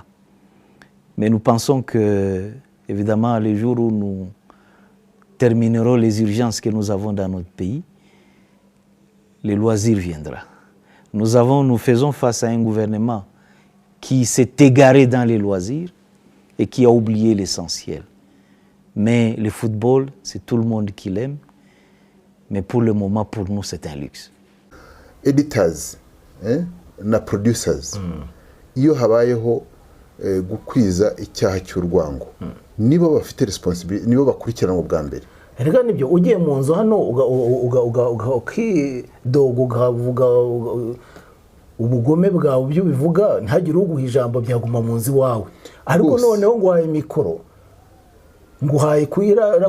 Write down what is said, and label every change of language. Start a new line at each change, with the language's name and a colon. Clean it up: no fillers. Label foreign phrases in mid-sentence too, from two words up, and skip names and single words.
French: Mais nous pensons que, évidemment, les jours où nous terminerons les urgences que nous avons dans notre pays, le loisir viendra. Nous faisons face à un gouvernement qui s'est égaré dans les loisirs et qui a oublié l'essentiel. Mais le football, c'est tout le monde qui l'aime, mais pour le moment, pour nous, c'est un luxe.
Kinyarwanda: Editors na producers, iyo habayeho gukwiza icyaha cy'urwango, nibo bafite responsibility, nibo bakurikirana ubwa mbere. Erega nibyo ugiye mu nzu hano ukidoga ukavuga ubugome bwawe byo bivuga ntagire uguha ijambo byaguma mu nzu wawe, ariko noneho nguhaye mikoro nguhaye kwira